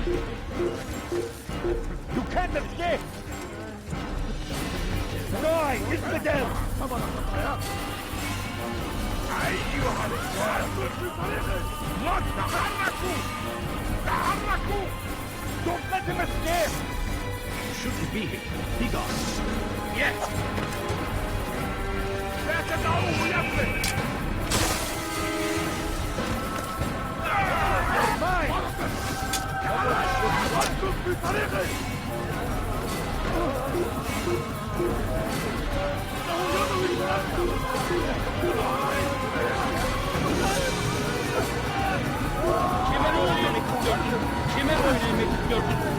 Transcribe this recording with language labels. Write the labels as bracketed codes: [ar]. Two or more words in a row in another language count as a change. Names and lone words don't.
[en] You can't escape! Die, infidel! [ar] Not تحركوا! تحركوا! [en] Don't let him escape! Shouldn't be here. Be gone. Yes! [ar] لا تدعوه يفلت! وقف بطريقه! [tr] Kime boyun eğmek istiyorsun? Kime boyun eğmek istiyorsun?